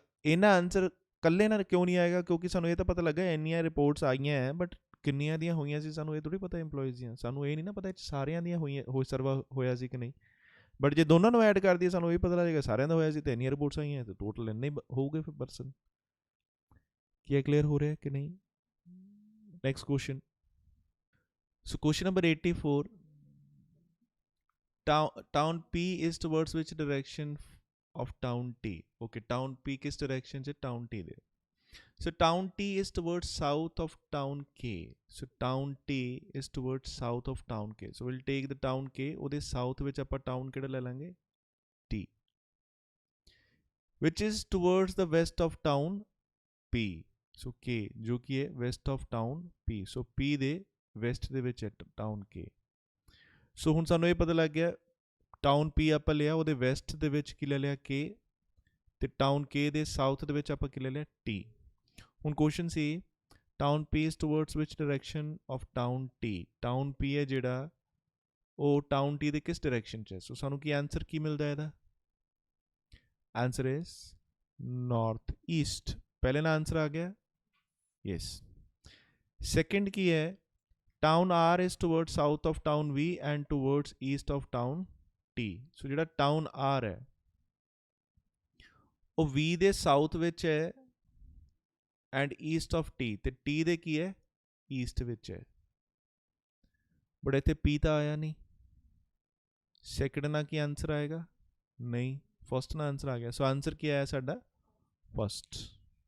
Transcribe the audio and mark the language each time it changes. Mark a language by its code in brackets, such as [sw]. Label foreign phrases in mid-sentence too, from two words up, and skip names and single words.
[pa] ਇਹਨਾਂ ਆਨਸਰ ਕੱਲੇ ਨਾਲ ਕਿਉਂ ਨਹੀਂ ਆਏਗਾ? ਕਿਉਂਕਿ ਸਾਨੂੰ ਇਹ ਤਾਂ ਪਤਾ ਲੱਗਾ ਇੰਨੀਆਂ ਰਿਪੋਰਟਸ ਆਈਆਂ ਹੈ ਬਟ ਕਿੰਨੀਆਂ ਦੀਆਂ ਹੋਈਆਂ ਸੀ ਸਾਨੂੰ ਇਹ ਥੋੜ੍ਹੀ ਪਤਾ EMPLOYEES ਦੀਆਂ। ਸਾਨੂੰ ਇਹ ਨਹੀਂ ਨਾ ਪਤਾ ਸਾਰਿਆਂ ਦੀਆਂ ਸਰਵਾ ਹੋਇਆ ਸੀ ਕਿ ਨਹੀਂ। ਬਟ ਜੇ ਦੋਨਾਂ ਨੂੰ ਐਡ ਕਰ ਦਈਏ ਸਾਨੂੰ ਇਹ ਪਤਾ ਲੱਗੇਗਾ ਸਾਰਿਆਂ ਦਾ ਹੋਇਆ ਸੀ ਤੇ ਇੰਨੀਆਂ ਰਿਪੋਰਟਸ ਆਈਆਂ ਤੇ ਟੋਟਲ ਇੰਨੇ ਹੋਊਗੇ ਫਿਰ ਪਰਸਨ। ਕੀ ਇਹ ਕਲੀਅਰ ਹੋ ਰਿਹਾ ਕਿ ਨਹੀਂ? [en] next question. So question number 84. Town P is towards which direction of town T? Okay, town P किस direction से town T दे? So town T is towards south of town K. So town T is towards south of town K. So we'll take the town K. [pa] ਉਹਦੇ south ਵਿੱਚ ਆਪਾਂ town ਕਿਹੜਾ ਲੈ ਲਾਂਗੇ? [en] T. Which is towards the west of town P. So K [pa] ਜੋ ਕੀ ਹੈ [en] west of town P. [pa] So P ਦੇ ਵੈਸਟ ਦੇ ਵਿੱਚ ਹੈ ਟਾਊਨ ਕੇ। ਸੋ ਹੁਣ ਸਾਨੂੰ ਇਹ ਪਤਾ ਲੱਗ ਗਿਆ ਟਾਊਨ ਪੀ ਆਪਾਂ ਲਿਆ ਉਹਦੇ ਵੈਸਟ ਦੇ ਵਿੱਚ ਕੀ ਲੈ ਲਿਆ ਕੇ ਤੇ ਟਾਊਨ ਕੇ ਦੇ ਸਾਊਥ ਦੇ ਵਿੱਚ ਆਪਾਂ ਕੀ ਲੈ ਲਿਆ ਟੀ। [en] ਹੁਣ ਕੁਐਸਚਨ ਸੀ town P is towards which direction of town T. [pa] ਟਾਊਨ ਪੀ ਹੈ ਜਿਹੜਾ ਉਹ ਟਾਊਨ ਟੀ ਦੇ ਕਿਸ ਡਾਇਰੈਕਸ਼ਨ 'ਚ ਹੈ? ਸੋ ਸਾਨੂੰ ਕੀ ਆਨਸਰ ਕੀ ਮਿਲਦਾ ਇਹਦਾ? [en] answer is north east. [pa] ਪਹਿਲੇ ਨਾਲ ਆਨਸਰ ਆ ਗਿਆ ਯੈਸ। ਸੈਕਿੰਡ ਕੀ ਹੈ? [en] Town R is towards south of town V and towards east of town T. [pa] So ਜਿਹੜਾ town R ਹੈ ਉਹ V ਦੇ south ਵਿੱਚ ਹੈ [en] and east of T [pa] ਤੇ T ਦੇ ਕੀ ਹੈ? east ਵਿੱਚ ਹੈ। ਬਟ ਇੱਥੇ P ਤਾਂ ਆਇਆ ਨਹੀਂ। ਸੈਕਿੰਡ ਨਾਲ ਕੀ ਆਨਸਰ ਆਏਗਾ? ਨਹੀਂ, ਫਸਟ ਨਾਲ ਆਨਸਰ ਆ ਗਿਆ। ਸੋ ਆਨਸਰ ਕੀ ਆਇਆ ਸਾਡਾ? ਫਸਟ।